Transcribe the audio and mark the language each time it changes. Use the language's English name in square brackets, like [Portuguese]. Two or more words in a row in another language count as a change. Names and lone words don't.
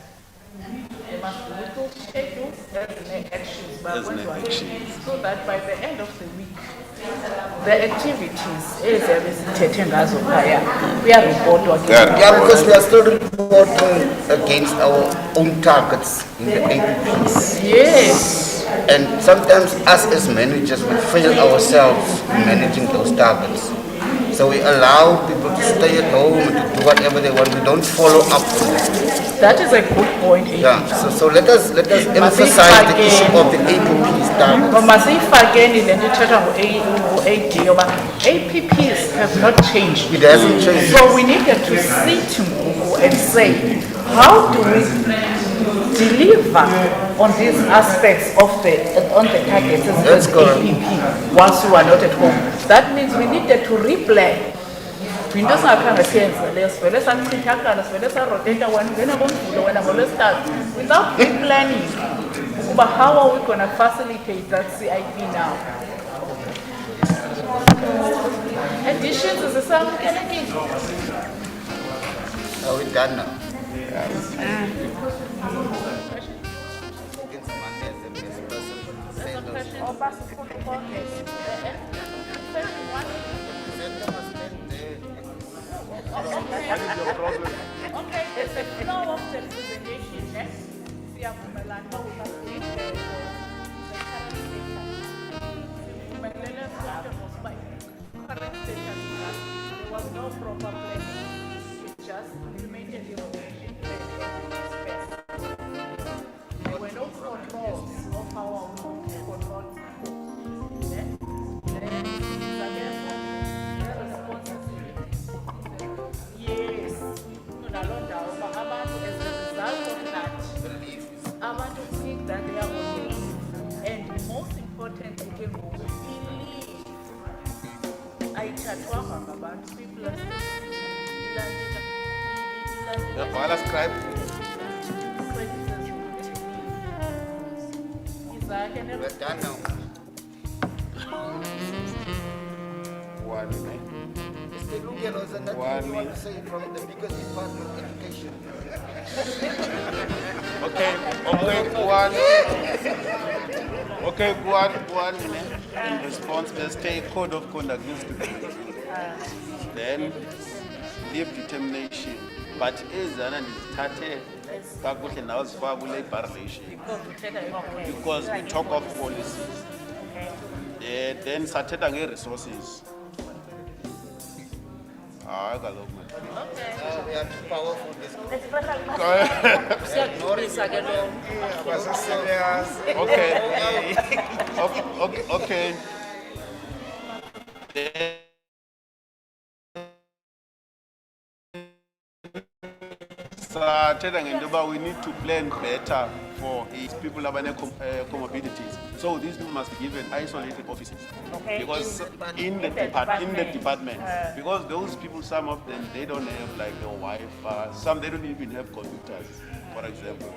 [English] There must be weekly schedules as an actions, As an action. so that by the end of the week, the activities [Xhosa] ezithethe ngazo phaya kuyareportwa ke. [English] Yeah, because we are still reporting against our own targets in the APPs. Yes. And sometimes us as managers, we fail ourselves in managing those targets. So we allow people to stay at home and to do whatever they want. We don't follow up on that. That is a good point. Yeah, so let us emphasize the issue of the APP standards. [Xhosa] Masifakeni le nto ithetha ngo-AD yoba [English] APPs have not changed. It hasn't changed. So we needed to sit and say, how do we deliver on these aspects of on the targets as APP once you are not at home? That means we needed to replay. [Xhosa] Into singakhange siyenze leyo sivele sachithakala sivele saroteta wena ungena ngoMvulo wena ngoLwesithathu [English] without planning [Xhosa] ukuba [English] how are we going to facilitate that CIP now. [Xhosa] Additions zisamkelekile. [English] Are we done now? Okay, it's a flow of the presentation. [Xhosa] Siyavumelana uba [English] we have to read the current status. [Xhosa] Umelele sonke ngokuba [English] current status there was no proper planning. It just implemented the operation plan. There were no controls of how we control. Then yes, as a result of that, abantu think that they are on leave, and most importantly, [Xhosa] ke ngoku i-leave ayithathwanga ngabantu, [English] people are We're done now. One. Mr. Lugelo, is there nothing you want to say from the biggest department of education? Okay, one. In response, there's a code of conduct needs to be reviewed. Then leave determination. But is an [Xhosa] kakuhle nawo zifaka [English] ku-labor relation because we talk of policies. [Xhosa] Then sathetha nge-resources. Hayi kaloku [English] We are too powerful this Okay. [Xhosa] Sathetha ngento yoba [English] we need to plan better for people abane comorbidities. So these people must be given isolated offices. Okay. Because in the department, because those people, some of them, they don't have like the Wi-Fi, some they don't even have computers, for example.